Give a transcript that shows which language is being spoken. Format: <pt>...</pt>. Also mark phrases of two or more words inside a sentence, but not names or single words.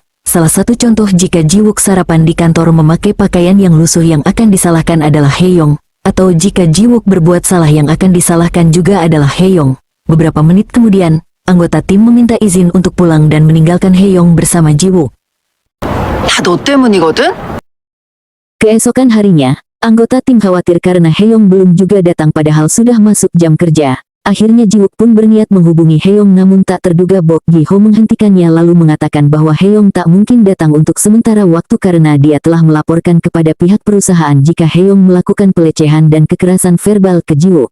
<id>Salah satu contoh jika Jiwook sarapan di kantor memakai pakaian yang lusuh yang akan disalahkan adalah Heyong. Atau jika Jiwook berbuat salah yang akan disalahkan juga adalah Heyong. Beberapa menit kemudian, anggota tim meminta izin untuk pulang dan meninggalkan Heyong bersama Jiwook.</id> <ko>다 너 때문이거든?</ko> <id>Keesokan harinya, anggota tim khawatir karena Heyong belum juga datang padahal sudah masuk jam kerja. Akhirnya Jiwook pun berniat menghubungi Heyong namun tak terduga Bok Gi-ho menghentikannya lalu mengatakan bahwa Heyong tak mungkin datang untuk sementara waktu karena dia telah melaporkan kepada pihak perusahaan jika Heyong melakukan pelecehan dan kekerasan verbal ke Jiwook.</id>